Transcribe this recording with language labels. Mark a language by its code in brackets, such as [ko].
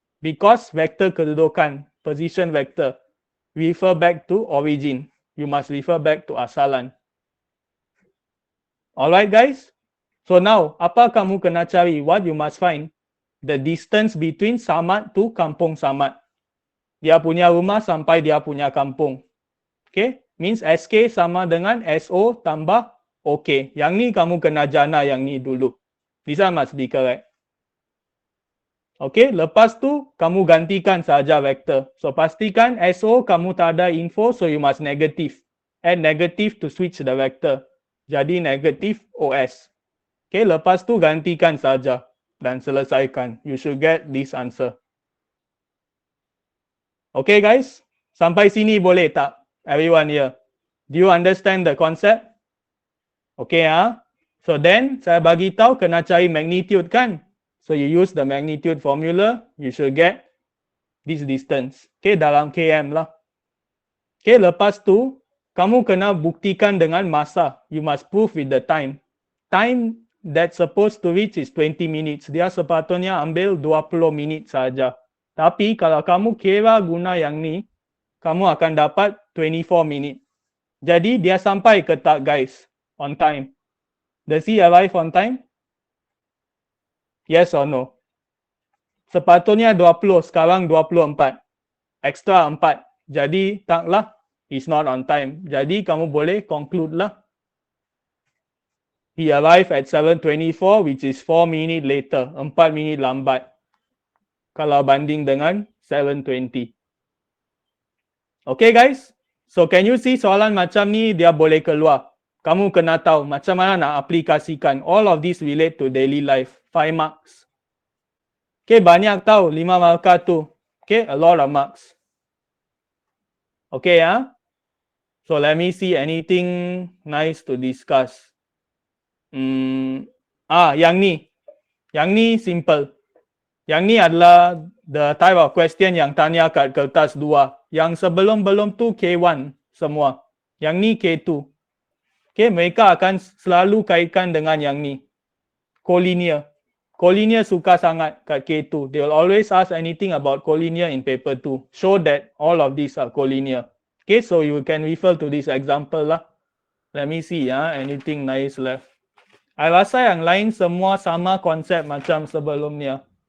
[en] Because [ms] vektor kedudukan, [en] position vector, refer back to origin. You must refer back to asalan. Alright guys, so now [ms] apa kamu kena cari? [en] What you must find? The distance between Samad to Kampung Samad. [ms] Dia punya rumah sampai dia punya kampung. Okay, means SK sama dengan SO tambah OK. Yang ni kamu kena jana yang ni dulu. [en] This one must be correct. [ms] Okay, lepas tu kamu gantikan saja vektor. So pastikan SO kamu tak ada info, so [en] you must negative. Add negative to switch the vector. [ms] Jadi negative OS. Okay, lepas tu gantikan saja dan selesaikan. [en] You should get this answer. [ms] Okay guys, sampai sini boleh tak? [en] Everyone here. Do you understand the concept? Okay So then [ms] saya bagi tahu kena cari magnitude kan? [en] So you use the magnitude formula, you should get this distance. [ms] Okay, dalam km lah. Okay, lepas tu kamu kena buktikan dengan masa. [en] You must prove with the time. Time that's supposed to reach is 20 minutes. [ms] Dia sepatutnya ambil 20 minit saja. Tapi kalau kamu kira guna yang ni, kamu akan dapat 24 minit. Jadi dia sampai ke tak guys? On time. [en] Does he arrive on time? Yes or no? [ms] Sepatutnya 20, sekarang 24. Extra 4. Jadi taklah, [en] he's not on time. [ms] Jadi kamu boleh conclude lah. [en] He arrived at 7:24, which is 4 minutes later. [ms] 4 minit lambat. Kalau banding dengan 7:20. Okay guys, [en] so can you see [ms] soalan macam ni dia boleh keluar. Kamu kena tahu macam mana nak aplikasikan. [en] All of this relate to daily life. 5 marks. [ms] Okay, banyak tahu 5 markah tu. [en] Okay, a lot of marks. Okay So let me see anything nice to discuss. [ms] Yang ni. Yang ni simple. Yang ni adalah [en] the type of question [ms] yang tanya kat kertas 2. Yang sebelum-belum tu K1 semua. Yang ni K2. Okay, mereka akan selalu kaitkan dengan yang ni. Collinear. Collinear suka sangat kat K2. [en] They will always ask anything about collinear in paper 2. Show that all of these are collinear. Okay, so you can refer to this example lah. Let me see anything nice left. [ms] I rasa yang lain semua sama konsep macam sebelumnya.